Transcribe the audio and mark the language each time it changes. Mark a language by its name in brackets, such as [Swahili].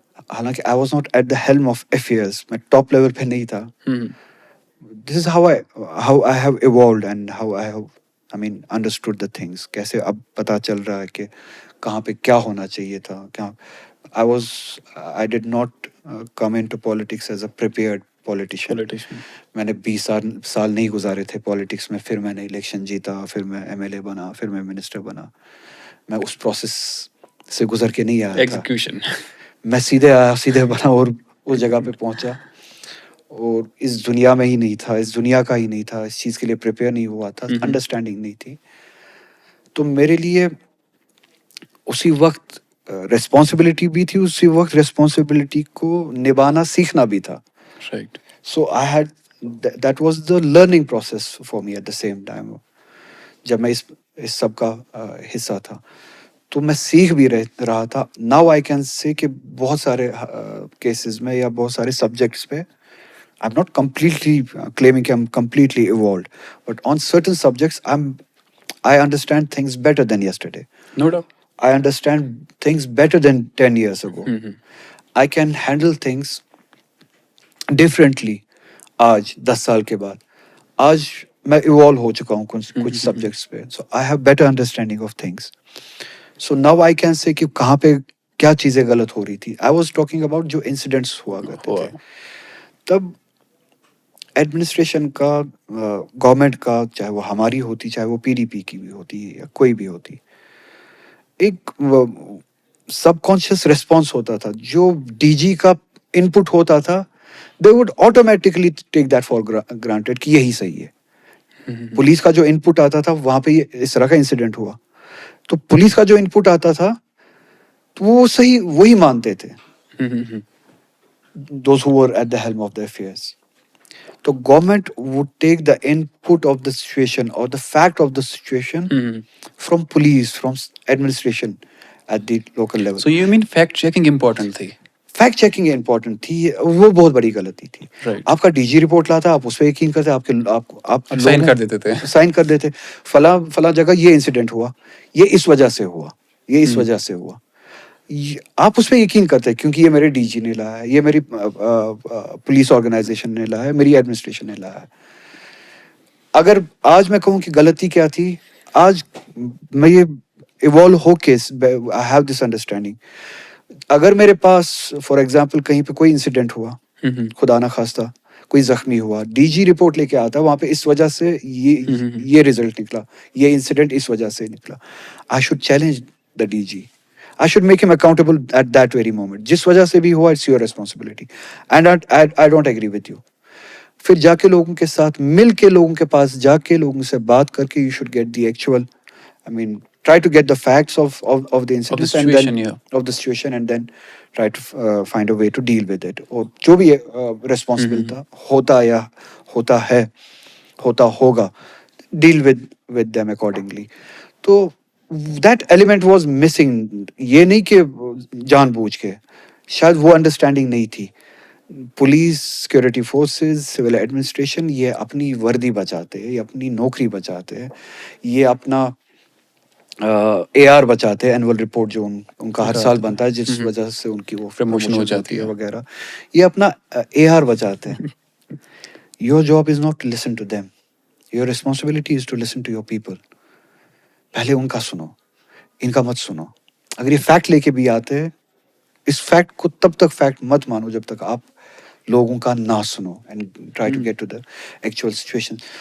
[English] حالانکہ I was not at the helm of affairs, [Urdu] میں top level پہ نہیں تھا. [English] This is how I have evolved and how I have understood the things. [Urdu] کیسے اب پتہ چل رہا ہے کہ کہاں پہ کیا ہونا چاہیے تھا. [English] I did not come into politics as a prepared politician. [Urdu] میں نے 20 سال نہیں گزارے تھے پالیٹکس میں, پھر میں نے الیکشن جیتا, پھر میں MLA بنا, پھر میں منسٹر بنا. میں اس پروسیس سے گزر کے نہیں آیا تھا. میں سیدھے بنا اور اس جگہ پہ پہنچا, اور اس دنیا میں ہی نہیں تھا, اس دنیا کا ہی نہیں تھا, اس چیز کے لیے پریپیئر نہیں ہوا تھا, انڈرسٹینڈنگ نہیں تھی. تو میرے لیے اسی وقت رسپانسبلٹی بھی تھی اسی وقت, رسپانسبلٹی کو نبھانا سیکھنا بھی تھا. [English] Right. So I had that was the learning process for me at the same time. [Urdu] جب میں اس سب کا حصہ تھا تو میں سیکھ بھی رہا تھا. [English] now I can say [Urdu] کہ بہت سارے کیسز میں یا بہت سارے سبجیکٹس پہ [English] I am not completely claiming کہ I am completely evolved, but on certain subjects I understand things better than yesterday. No doubt. I understand things better than 10 years ago. I can handle things differently [Urdu] آج 10 سال کے بعد. آج میں evolve ہو چکا ہوں کچھ سبجیکٹس پہ. [English] So I have better understanding of things. So now I can say [Urdu] کہ کہاں پہ کیا چیزیں غلط ہو رہی تھی. [English] I was talking about [Urdu] جو انسیڈنٹس ہوا کرتے تھے تب. ایڈمنسٹریشن کا, گورنمنٹ کا, چاہے وہ ہماری ہوتی, چاہے وہ پی ڈی پی کی بھی ہوتی یا کوئی بھی ہوتی, ایک سب کانشیس ریسپانس ہوتا تھا. جو ڈی جی کا ان پٹ ہوتا تھا [English] they would automatically take that for granted [Urdu] کہ یہی صحیح ہے. پولیس کا جو ان پٹ آتا تھا وہاں پہ اس طرح کا انسیڈنٹ ہوا تو پولیس کا جو ان پٹ آتا تھا تو وہ صحیح وہی مانتے تھے, [English] Those who were at the helm of the affairs. تو government would take the input of the situation اور the fact of the situation from police, from administration at the local level. So you mean fact checking important تھی. [Urdu] Fact checking important تھی, وہ بہت بڑی غلطی تھی. آپ کا ڈی جی رپورٹ لاتا, آپ اس پہ یقین کرتے, آپ سائن کر دیتے تھے, سائن کر دیتے, فلاں جگہ یہ انسیڈنٹ ہوا, یہ اس وجہ سے ہوا, یہ اس وجہ سے ہوا. آپ اس پہ یقین کرتے کیونکہ یہ میرے ڈی جی نے لایا ہے, یہ میری پولیس آرگنائزیشن نے لایا ہے, میری ایڈمنسٹریشن نے لایا ہے. اگر آج میں کہوں کہ غلطی کیا تھی, آج میں یہ ایوالو ہو کے [English] I have this understanding. [Urdu] اگر میرے پاس فار ایگزامپل کہیں پہ کوئی انسیڈنٹ ہوا, خدا نہ خواستہ کوئی زخمی ہوا, ڈی جی رپورٹ لے کے آتا وہاں پہ اس وجہ سے یہ رزلٹ نکلا, یہ انسیڈنٹ اس وجہ سے نکلا, [English] I should challenge the D G. I should make him accountable at that very moment. [Urdu] جس وجہ سے بھی ہوا, [English] it's your responsibility. And I don't agree with you. [Urdu] پھر جا کے لوگوں کے ساتھ مل کے, لوگوں کے پاس جا کے, لوگوں سے بات کر کے, [English] you should get the actual, I mean, try to get the facts of the incident and then of the situation and then try to find a way to deal with it. [Urdu] اور جو بھی responsible تھا, ہوتا یا ہوتا ہے, ہوتا ہوگا, [English] deal with them accordingly. تو that element was missing. [Urdu] یہ نہیں کہ جان بوجھ کے, شاید وہ انڈرسٹینڈنگ نہیں تھی. Police, security forces, civil administration یہ اپنی وردی بچاتے ہیں, یہ اپنی نوکری بچاتے ہیں, یہ اپنا اے آر بچاتے ہیں, اینول رپورٹ جو ان کا ہر سال بنتا ہے جس وجہ سے ان کی وہ پروموشن ہو جاتی ہے وغیرہ, یہ اپنا اے آر بچاتے ہیں. [English] Your job is not to listen to them. Your responsibility is to listen to your people. [Urdu] پہلے ان کا سنو, ان کا مت سنو. اگر یہ فیکٹ لے کے بھی آتے ہیں, اس فیکٹ کو تب تک فیکٹ مت مانو جب تک آپ لوگوں کا نہ سنو [English] And try to get to the actual situation.